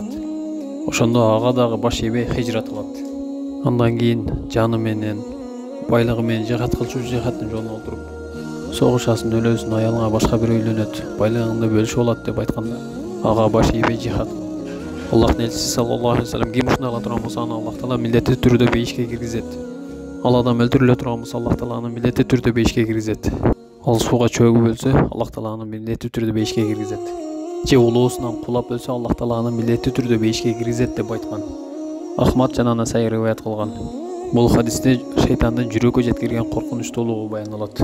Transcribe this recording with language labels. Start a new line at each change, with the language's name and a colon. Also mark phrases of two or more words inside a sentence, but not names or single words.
Kyrgyz: Ошондо ага дагы баш ийбей хижрат кылат. Андан кийин жаны менен, байлыгы менен жихад кылчу жихадтын жолуна олтуруп, согушасын, өлөсүн, аялыңа башка бир үйлөнөт, байлыгыңды бөлүшүп алат деп айтканда, ага баш ийбей жихад. Аллахтын элчиси
Arabic: صلى الله عليه وسلم
Kyrgyz: ким ушундай кыла турган болсо, аны Аллах Таала милдеттүү түрдө бейишке киргизет. Ал адам өлтүрүлө турган болсо, Аллах Таала аны милдеттүү түрдө бейишке киргизет. Ал сууга чөгүп өлсө, Аллах Таала аны милдеттүү түрдө бейишке киргизет. Же улуусунан кулап өлсө, Аллах Таала аны милдеттүү түрдө бейишке киргизет деп айткан. Ахмад жана Насаи риваят кылган. Бул хадисте шайтандын жүрөккө жеткирген коркунучтуулугу баяндалат.